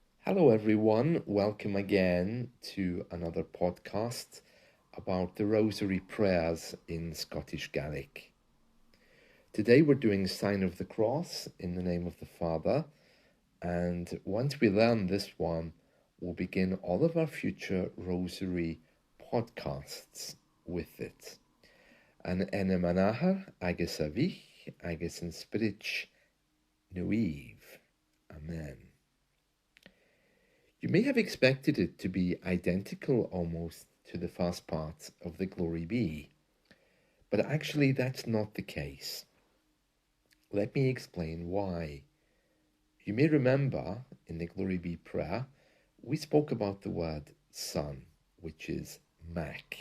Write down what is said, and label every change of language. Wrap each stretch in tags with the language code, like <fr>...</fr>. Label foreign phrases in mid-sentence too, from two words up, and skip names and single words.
<en>Hello everyone, welcome again to another podcast about the Rosary prayers in Scottish Gaelic. Today we're doing Sign of the Cross in the name of the Father, and once we learn this one, we'll begin all of our future Rosary podcasts with it.</en> <gd>An ainm Ahar, agus veech, agus in Spiritch nooeev. Amen.</gd> <en>You may have expected it to be identical almost to the first part of the Glory Be, but actually that's not the case. Let me explain why. You may remember in the Glory Be prayer, we spoke about the word son, which is Mhic.</en>